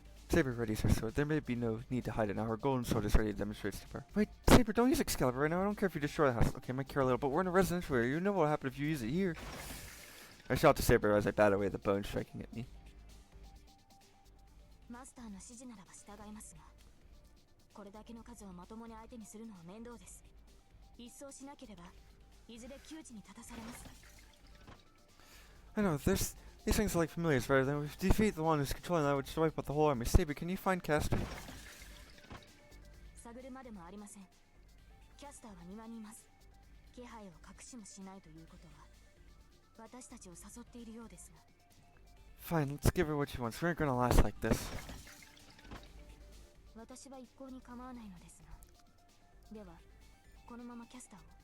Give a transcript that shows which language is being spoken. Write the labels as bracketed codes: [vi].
[en] Saber readies her sword. There may be no need to hide it now. Her golden sword is ready to demonstrate to her. Wait, Saber, don't use Excalibur right now. I don't care if you destroy the house. Okay, I might care a little, but we're in a residential area. You know what will happen if you use it here. I shout to Saber as I bat away the bones striking at me. [ja] マスターの指示ならば従いますが、これだけの数をまともに相手にするのは面倒です。一掃しなければ、いずれ窮地に立たされます。 [en] I know, these things are like familiars, rather than we defeat the one who's controlling that, would just wipe out the whole army. Saber, can you find Castor? [ja] 探るまでもありません。キャスターは庭にいます。気配を隠しもしないということは、私たちを誘っているようですが。 [en] Fine, let's give her what she wants. We aren't gonna last like this. [ja] 私は一向に構わないのですが。では、このままキャスターを。